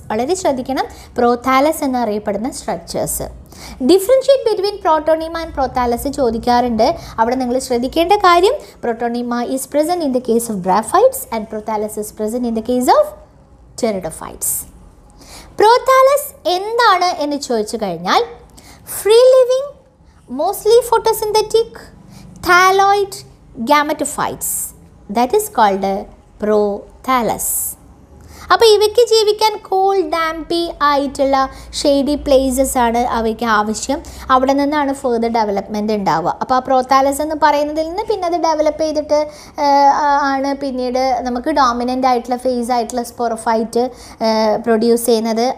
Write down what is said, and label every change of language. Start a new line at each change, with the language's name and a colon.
Malayalam: വളരെ ശ്രദ്ധിക്കണം, പ്രോതാലസ് എന്നറിയപ്പെടുന്ന structures.
English: differentiate between protonema and prothallus
Malayalam: ചോദിക്കാറുണ്ട്. അവിടെ നിങ്ങൾ ശ്രദ്ധിക്കേണ്ട കാര്യം,
English: Protonema is present in the case of bryophytes and prothallus is present in the case of pteridophytes.
Malayalam: Prothallus എന്താണ് എന്ന് ചോദിച്ചു കഴിഞ്ഞാൽ,
English: Free living, mostly photosynthetic, thalloid gametophytes, that is called prothallus.
Malayalam: അപ്പോൾ ഇവയ്ക്ക് ജീവിക്കാൻ കൂൾ, ഡാംപി ആയിട്ടുള്ള ഷെയ്ഡി പ്ലേസസ് ആണ് അവയ്ക്ക് ആവശ്യം. അവിടെ നിന്നാണ് ഫെർദർ ഡെവലപ്മെൻറ്റ് ഉണ്ടാവുക. അപ്പോൾ ആ പ്രോതാലസ് എന്ന് പറയുന്നതിൽ നിന്ന് പിന്നെ അത് ഡെവലപ്പ് ചെയ്തിട്ട് ആണ് പിന്നീട് നമുക്ക് ഡോമിനൻ്റ് ആയിട്ടുള്ള ഫേസ് ആയിട്ടുള്ള സ്പോറോഫൈറ്റ് പ്രൊഡ്യൂസ് ചെയ്യുന്നത്.